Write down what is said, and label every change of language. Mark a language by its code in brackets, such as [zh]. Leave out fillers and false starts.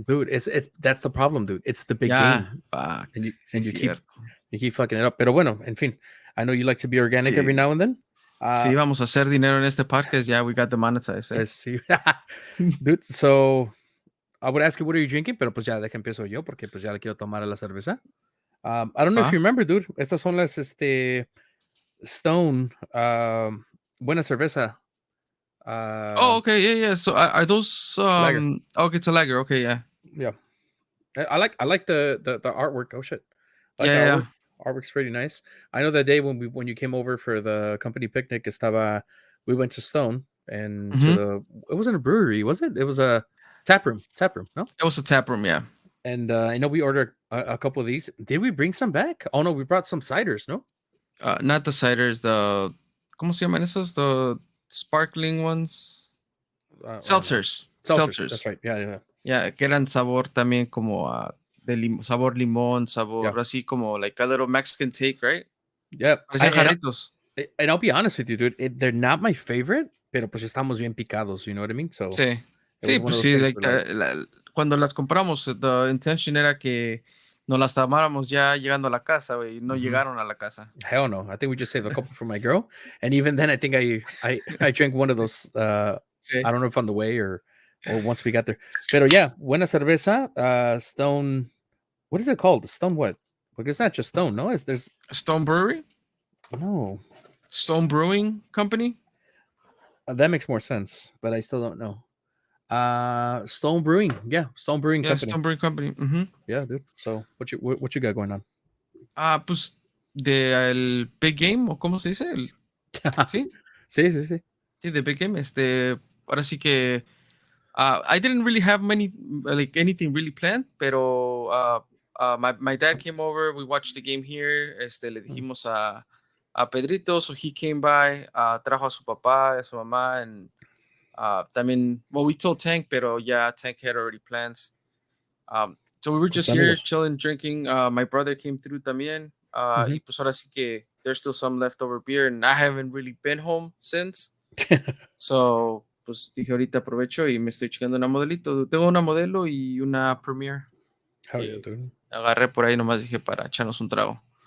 [en] Dude, it's that's the problem, dude. It's the big game. Fuck. And you keep fucking it up. [es] Pero bueno, en fin. [en] I know you like to be organic every now and then. [es] Si vamos a hacer dinero en este podcast, [en] we got demonetized. [es] Sí. [en] Dude, so I would ask you, what are you drinking? [es] Pero pues ya, deja empiezo yo, porque pues ya le quiero tomar a la cerveza. [en] I don't know if you remember, dude. [es] Estas son las Stone Buena Cerveza. [en] Okay, yeah. So are those lager. Okay, it's a lager. Okay, yeah. Yeah. I like the artwork. Oh shit. Yeah. Artwork's pretty nice. I know that day when you came over for the company picnic, we went to Stone and it wasn't a brewery, was it? It was a tap room, no? It was a tap room, yeah. And I know we ordered a couple of these. Did we bring some back? Oh no, we brought some ciders, no? Not the ciders, the [es] ¿cómo se llaman esos? [en] The sparkling ones. Seltzers. That's right. Yeah. [es] Yeah, que eran sabor también como sabor limón, sabor así como [en] like a little Mexican take, right? Yeah. [es] Parecían jarritos. [en] And I'll be honest with you, dude. They're not my favorite, [es] pero pues estamos bien picados, [en] you know what I mean? So [es] sí, pues sí, like, cuando las compramos, [en] the intention [es] era que nos las tomáramos ya llegando a la casa, güey. No llegaron a la casa. [en] Hell no. I think we just saved a couple for my girl. And even then, I think I drank one of those. I don't know if on the way or once we got there. Pero yeah, Buena Cerveza, Stone. What is it called? Stone what? Because it's not just Stone, no? There's Stone Brewery? No. Stone Brewing Company? That makes more sense, but I still don't know. Stone Brewing. Yeah, Stone Brewing Company. Stone Brewing Company. Yeah, dude. So what you got going on? [es] Pues el Big Game, o cómo se dice, ¿sí? Sí. [en] Sí, the Big Game. [es] Ahora sí que [en] I didn't really have anything really planned, pero my dad came over, we watched the game here, [es] le dijimos a Pedrito, [en] so he came by, [es] trajo a su papá, a su mamá, [en] and también, well, we told Tank, pero yeah, Tank had already plans. So we were just here chilling, drinking. My brother came through también. [es] Y pues ahora sí que [en] there's still some leftover beer, and I haven't really been home since. [es] So, pues dije ahorita aprovecho y me estoy checando una modelito. Tengo una modelo y una Premier. [en] Hell yeah, dude. [es] Agarré por ahí, nomás dije para echarnos un trago.